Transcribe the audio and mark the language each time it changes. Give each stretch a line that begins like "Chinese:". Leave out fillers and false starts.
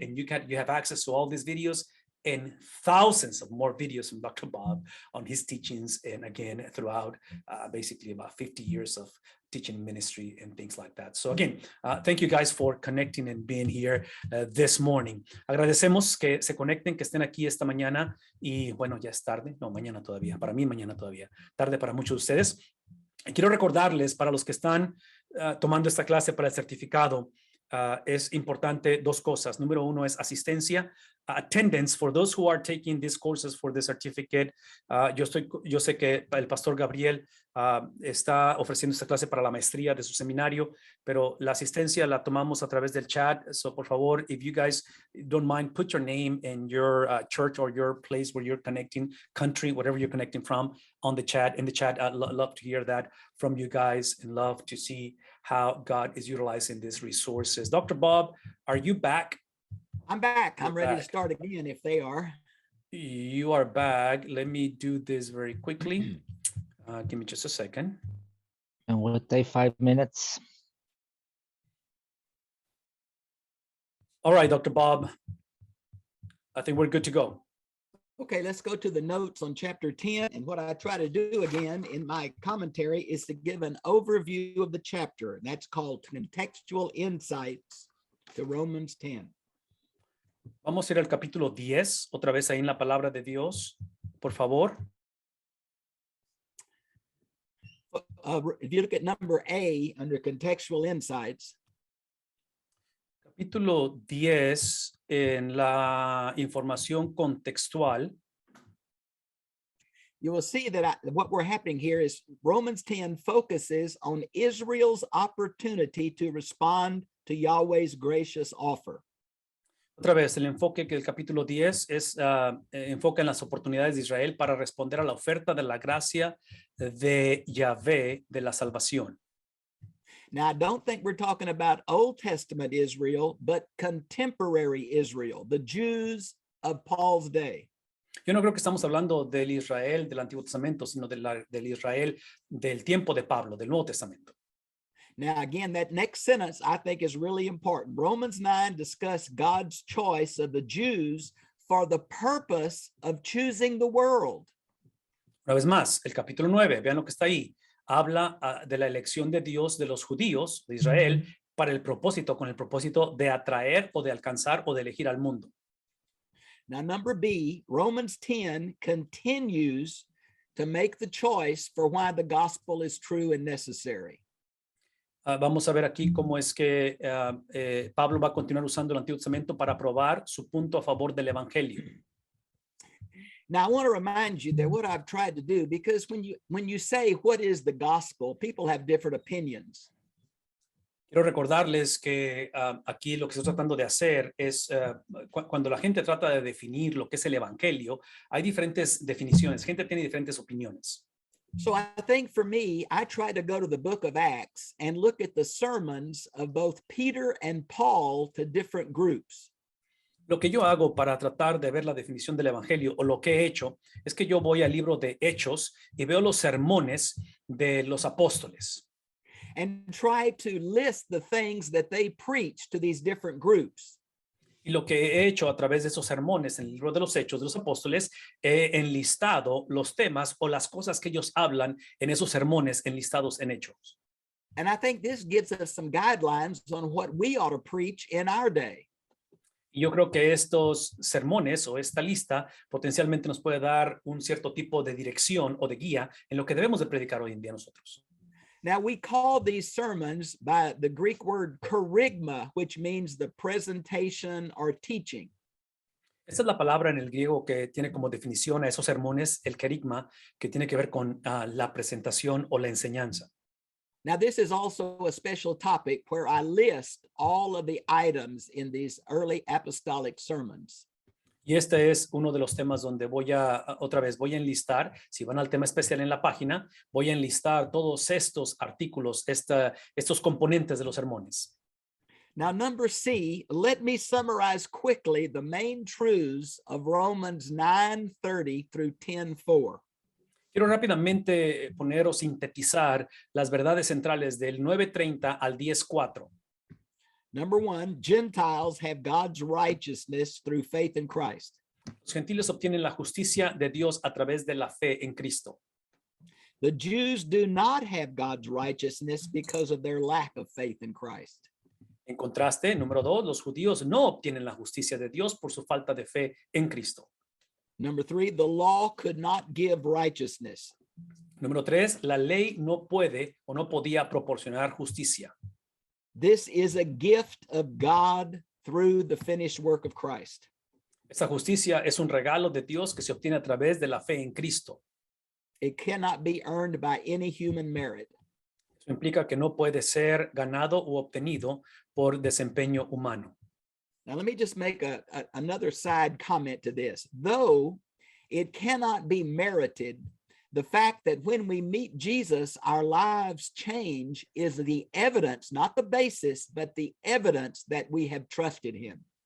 English: And you have access to all these videos and thousands of more videos from Dr. Bob on his teachings. And again, throughout basically about 50 years of teaching ministry and things like that. So again, thank you guys for connecting and being here this morning.
Spanish: Agradecemos que se conecten, que estén aquí esta mañana y bueno, ya es tarde, no, mañana todavía, para mí mañana todavía, tarde para muchos de ustedes. Y quiero recordarles para los que están tomando esta clase para el certificado, es importante dos cosas. Número uno es asistencia,
English: attendance for those who are taking these courses for the certificate.
Spanish: Yo sé que el pastor Gabriel está ofreciendo esta clase para la maestría de su seminario, pero la asistencia la tomamos a través del chat.
English: So
Spanish: por favor,
English: if you guys don't mind, put your name and your church or your place where you're connecting, country, whatever you're connecting from, on the chat. In the chat, I'd love to hear that from you guys and love to see how God is utilizing these resources. Dr. Bob, are you back? I'm back. I'm ready to start again if they are. You are back. Let me do this very quickly. Give me just a second. And we'll take 5 minutes. All right, Dr. Bob, I think we're good to go. Okay, let's go to the notes on chapter 10. And what I try to do again in my commentary is to give an overview of the chapter. And that's called Contextual Insights to Romans 10.
Spanish: Vamos a ir al capítulo 10, otra vez ahí en la palabra de Dios, por favor.
English: If you look at number A under Contextual Insights.
Spanish: Capítulo 10 en la información contextual.
English: You will see that what we're happening here is Romans 10 focuses on Israel's opportunity to respond to Yahweh's gracious offer.
Spanish: Otra vez, el enfoque que el capítulo 10 es enfoca en las oportunidades de Israel para responder a la oferta de la gracia de Yahvé de la salvación.
English: Now, I don't think we're talking about Old Testament Israel, but contemporary Israel, the Jews of Paul's day.
Spanish: Yo no creo que estamos hablando del Israel del Antiguo Testamento, sino del Israel del tiempo de Pablo, del Nuevo Testamento.
English: Now, again, that next sentence I think is really important. Romans 9 discussed God's choice of the Jews for the purpose of choosing the world.
Spanish: Una vez más, el capítulo 9, vean lo que está ahí. Habla de la elección de Dios de los judíos de Israel para el propósito, con el propósito de atraer o de alcanzar o de elegir al mundo.
English: Now, number B, Romans 10 continues to make the choice for why the gospel is true and necessary.
Spanish: Vamos a ver aquí cómo es que Pablo va a continuar usando el Antiguo Testamento para probar su punto a favor del Evangelio.
English: Now, I want to remind you that what I've tried to do, because when you say what is the gospel, people have different opinions.
Spanish: Quiero recordarles que aquí lo que estoy tratando de hacer es, cuando la gente trata de definir lo que es el Evangelio, hay diferentes definiciones, gente tiene diferentes opiniones.
English: So I think for me, I try to go to the book of Acts and look at the sermons of both Peter and Paul to different groups.
Spanish: Lo que yo hago para tratar de ver la definición del Evangelio, o lo que he hecho, es que yo voy al libro de Hechos y veo los sermones de los apóstoles.
English: And try to list the things that they preach to these different groups.
Spanish: Y lo que he hecho a través de esos sermones en el libro de los Hechos de los Apóstoles, he enlistado los temas o las cosas que ellos hablan en esos sermones enlistados en Hechos.
English: And I think this gives us some guidelines on what we ought to preach in our day.
Spanish: Y yo creo que estos sermones o esta lista potencialmente nos puede dar un cierto tipo de dirección o de guía en lo que debemos de predicar hoy en día nosotros.
English: Now, we call these sermons by the Greek word kerygma, which means the presentation or teaching.
Spanish: Esta es la palabra en el griego que tiene como definición a esos sermones, el kerygma, que tiene que ver con la presentación o la enseñanza.
English: Now, this is also a special topic where I list all of the items in these early apostolic sermons.
Spanish: Y este es uno de los temas donde voy a enlistar, si van al tema especial en la página, voy a enlistar todos estos artículos, estos componentes de los sermones.
English: Now, number C, let me summarize quickly the main truths of Romans 9:30 through 10:4.
Spanish: Quiero rápidamente poner o sintetizar las verdades centrales del 9:30 al 10:4.
English: Number one, Gentiles have God's righteousness through faith in Christ.
Spanish: Los gentiles obtienen la justicia de Dios a través de la fe en Cristo.
English: The Jews do not have God's righteousness because of their lack of faith in Christ.
Spanish: En contraste, número 2, los judíos no obtienen la justicia de Dios por su falta de fe en Cristo.
English: Number three, the law could not give righteousness.
Spanish: Número 3, la ley no puede o no podía proporcionar justicia.
English: This is a gift of God through the finished work of Christ.
Spanish: Esta justicia es un regalo de Dios que se obtiene a través de la fe en Cristo.
English: It cannot be earned by any human merit.
Spanish: Eso implica que no puede ser ganado u obtenido por desempeño humano.
English: Now, let me just make another side comment to this. Though it cannot be merited, the fact that when we meet Jesus, our lives change is the evidence, not the basis, but the evidence that we have trusted him.